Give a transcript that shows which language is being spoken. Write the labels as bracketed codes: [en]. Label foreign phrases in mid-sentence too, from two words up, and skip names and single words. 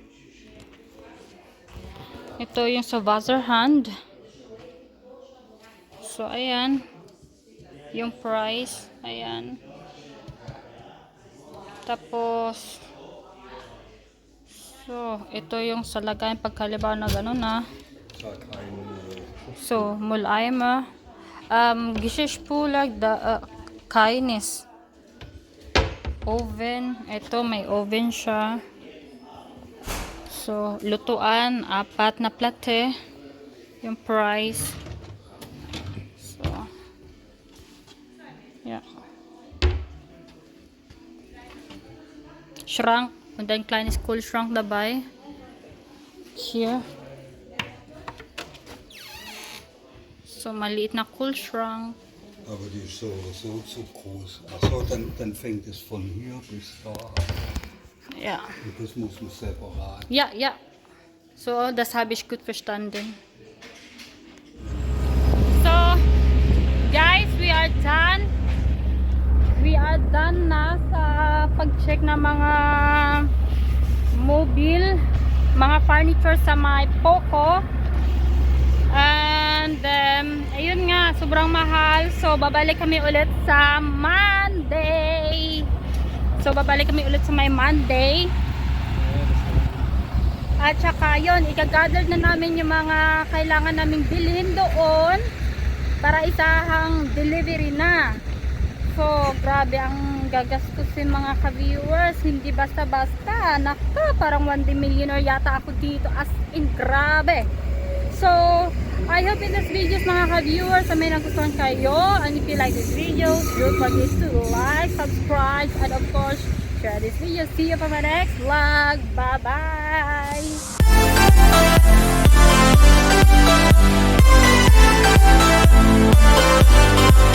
[tl] Ito yung sa Wasserhand. So, ayan. Yung price. Ayan. Tapos, so, ito yung sa lagayan pagkalibaw na gano'n na. [de] So, Mülleimer. Geschirrspüler, keines. [tl] Oven. Ito, may oven siya. So, lutuan. 4 na plate. Yung price. [en] So, yeah. [de] Schrank. Und ein kleines Kühlschrank dabei. Hier. So, [tl] maliit na Kühlschrank. [de] Aber die ist so groß. Achso, dann fängt es von hier bis da an. Ja. Und das muss man separat. Ja, ja. So, das habe ich gut verstanden. [en] So, guys, we are done. We are done [tl] na sa pag-check ng mga mobile, mga furniture sa may Poco. And ayun nga, sobrang mahal. So, babalik kami ulit sa Monday. sa may Monday. At saka yun, i-gather na namin yung mga kailangan naming bilhin doon para isahang delivery na. So, grabe ang gagastusin mga ka-viewers. Hindi basta-basta. Naka, parang 1 millionaire yata ako dito. [en] As in, grabe. So, I hope in this videos [tl] mga ka-viewers na may nagustuhan kayo. [en] And if you like this video, don't forget to like, subscribe, and of course, share this video. See you for my next vlog. Bye-bye!